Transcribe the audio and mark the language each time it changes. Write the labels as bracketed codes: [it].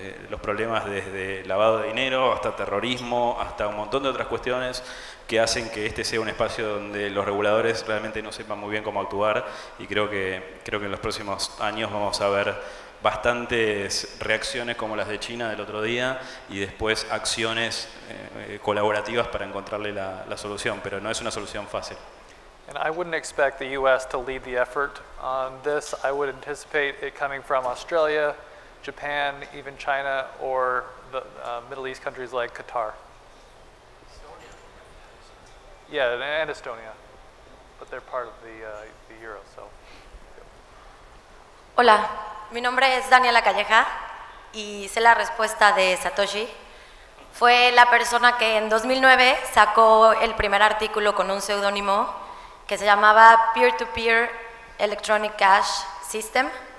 [es] los problemas desde lavado de dinero hasta terrorismo, hasta un montón de otras cuestiones que hacen que este sea un espacio donde los reguladores realmente no sepan muy bien cómo actuar, y creo que en los próximos años vamos a ver bastantes reacciones como las de China del otro día y después acciones colaborativas para encontrarle la solución, pero no es una solución fácil. [en] And I wouldn't expect the U.S. to lead the effort on this. I would anticipate it coming from Australia, Japan, even China, or the Middle East countries like Qatar. Yeah, and Estonia, but they're part of the Euro. So. [es] Hola, mi nombre es Daniela Calleja y sé la respuesta de Satoshi. Fue la persona que en 2009 sacó el primer artículo con un seudónimo que se llamaba Peer-to-Peer Electronic Cash System.